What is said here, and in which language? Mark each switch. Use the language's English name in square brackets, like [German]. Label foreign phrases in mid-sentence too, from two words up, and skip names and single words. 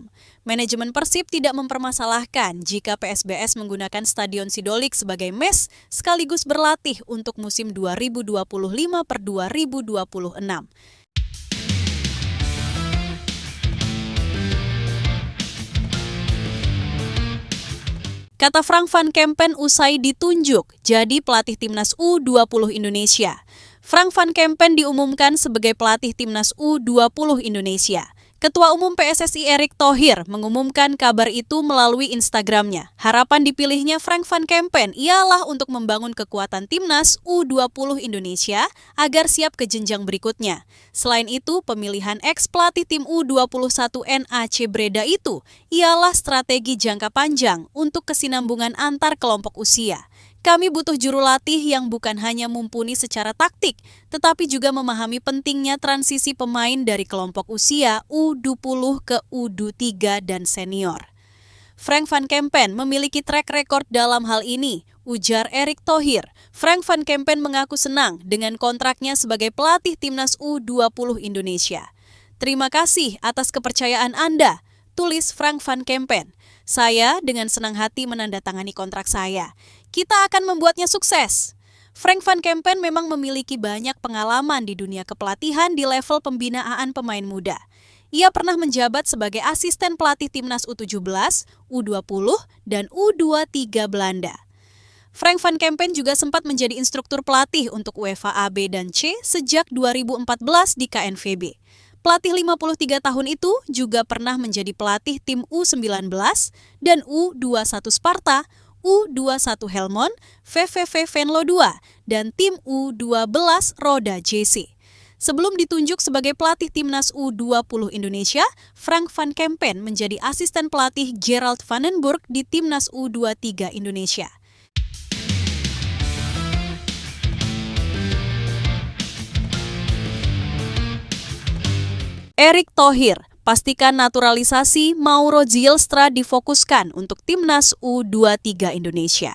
[Indonesian] Manajemen Persib tidak mempermasalahkan jika PSBS menggunakan Stadion Sidolik sebagai mes sekaligus berlatih untuk musim 2025/2026. Kata Frank van Kempen usai ditunjuk jadi pelatih Timnas U20 Indonesia. Frank van Kempen diumumkan sebagai pelatih Timnas U20 Indonesia. Ketua Umum PSSI Erick Thohir mengumumkan kabar itu melalui Instagramnya. Harapan dipilihnya Frank van Kempen ialah untuk membangun kekuatan Timnas U20 Indonesia agar siap ke jenjang berikutnya. Selain itu, pemilihan ex-pelatih tim U21 NAC Breda itu ialah strategi jangka panjang untuk kesinambungan antar kelompok usia. Kami butuh juru latih yang bukan hanya mumpuni secara taktik, tetapi juga memahami pentingnya transisi pemain dari kelompok usia U20 ke U23 dan senior. Frank van Kempen memiliki [English] track record [Indonesian] dalam hal ini, ujar Erick Thohir. Frank van Kempen mengaku senang dengan kontraknya sebagai pelatih Timnas U20 Indonesia. Terima kasih atas kepercayaan Anda, tulis Frank van Kempen. Saya dengan senang hati menandatangani kontrak saya. Kita akan membuatnya sukses. Frank van Kempen memang memiliki banyak pengalaman di dunia kepelatihan di level pembinaan pemain muda. Ia pernah menjabat sebagai asisten pelatih Timnas U17, U20, dan U23 Belanda. Frank van Kempen juga sempat menjadi instruktur pelatih untuk UEFA A, B, dan C sejak 2014 di KNVB. Pelatih 53 tahun itu juga pernah menjadi pelatih tim U19 dan U21 Sparta, U21 Helmond, VVV Venlo II, dan tim U12 Roda JC. Sebelum ditunjuk sebagai pelatih Timnas U20 Indonesia, Frank van Kempen menjadi asisten pelatih Gerald Vandenburg di Timnas U23 Indonesia. Erick Thohir, pastikan naturalisasi Mauro Zylstra difokuskan untuk Timnas U23 Indonesia.